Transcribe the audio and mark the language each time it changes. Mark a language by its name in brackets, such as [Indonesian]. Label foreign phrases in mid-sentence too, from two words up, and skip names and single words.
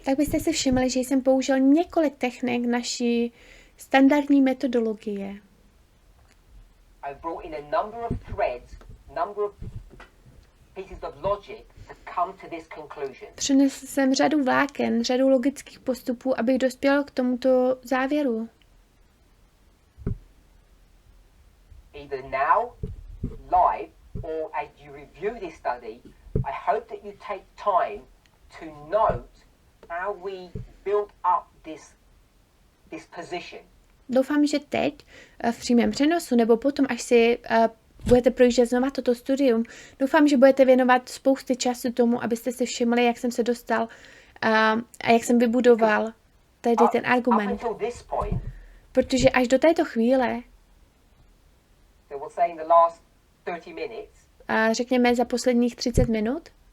[Czech] tak byste si všimli, že jsem použil několik technik naší standardní metodologie. [English] I've brought in a number of threads, number of pieces of logic to come to this conclusion. [Czech] Přinesl jsem řadu vláken, řadu logických postupů, abych dospěl k tomuto závěru. [English] Either now, live or as you review this study, I hope that you take time to note how we built up this position. [Czech] Doufám, že teď v přímém přenosu nebo potom, až si budete projíždět znova toto studium, doufám, že budete věnovat spousty času tomu, abyste si všimli, jak jsem se dostal a jak jsem vybudoval tady ten argument. Protože až do této chvíle, řekněme za posledních 30 minut,